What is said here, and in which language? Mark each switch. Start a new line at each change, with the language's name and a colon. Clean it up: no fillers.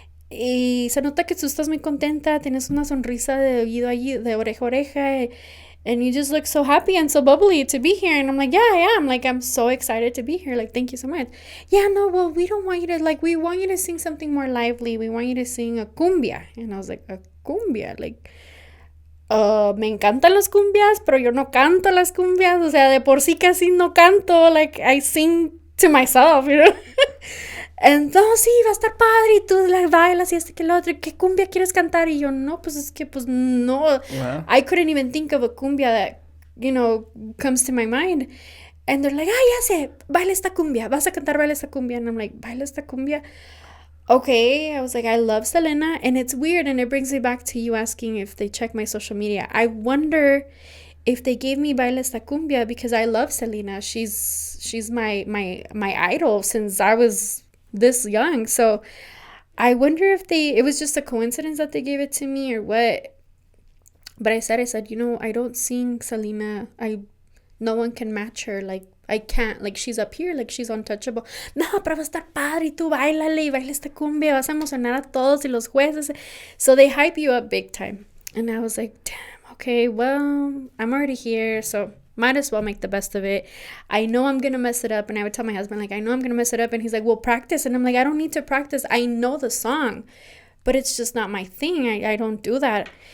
Spanish: Y se nota que tú estás muy contenta, tienes una sonrisa de oído allí, de oreja a oreja,
English: and you just look so happy and so bubbly to be here. And I'm like, yeah, I am. Like, I'm so excited to be here. Like, thank you so much. Yeah, no, well, we don't want you to, like, we want you to sing something more lively. We want you to sing a cumbia. And I was like, a cumbia?
Spanish: Like, me encantan las cumbias, pero yo no canto las cumbias. O sea, de por sí casi no canto.
English: Like, I sing to myself, you know?
Spanish: And no, sí, va a estar padre, y tú la bailas y este que el otro, ¿qué cumbia quieres cantar? Y yo, no, pues es que, pues no.
English: Wow. I couldn't even think of a cumbia that, you know, comes to my mind. And they're like,
Spanish: ya sé, baila esta cumbia, vas a cantar, baila esta cumbia.
English: And I'm like, baila esta cumbia? Okay, I was like, I love Selena, and it's weird, and it brings me back to you asking if they check my social media. I wonder if they gave me Baila Esta Cumbia because I love Selena. She's my idol since I was this young. So I wonder if it was just a coincidence that they gave it to me or what. But I said, you know, I don't sing Selena. No one can match her. Like, I can't. Like, she's up here. Like, she's untouchable.
Spanish: No, pero va a estar padre. Y tú bailale y baila esta cumbia. Vas a emocionar a todos y los jueces.
English: So they hype you up big time. And I was like, damn, okay, well, I'm already here. So might as well make the best of it. I know I'm going to mess it up. And I would tell my husband, like, I know I'm going to mess it up. And he's like, well, practice. And I'm like, I don't need to practice. I know the song. But it's just not my thing. I don't do that.